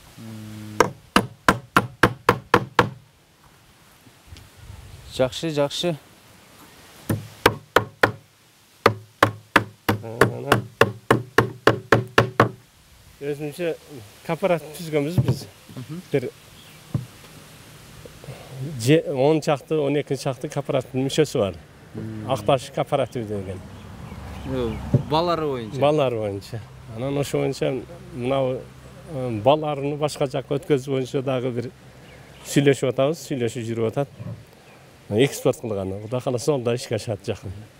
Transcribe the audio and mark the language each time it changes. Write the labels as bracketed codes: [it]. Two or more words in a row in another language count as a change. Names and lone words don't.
[ky] Жакшы, жакшы. Өзүнчө кооператив түзгөнбүз биз. Бир 10 чакты, 12 чакты кооперативин мүчөсү бар. Акташ кооператив деген. Балары боюнча. Балары боюнча. Анан ошо боюнча мына баларыны башка жакка өткөзүү боюнча дагы bir сүйлөшүп атабыз, сүйлөшүп жүрүп атат. Экспорт кылганы, Кудай кааласа ол да ишке ашат жакын.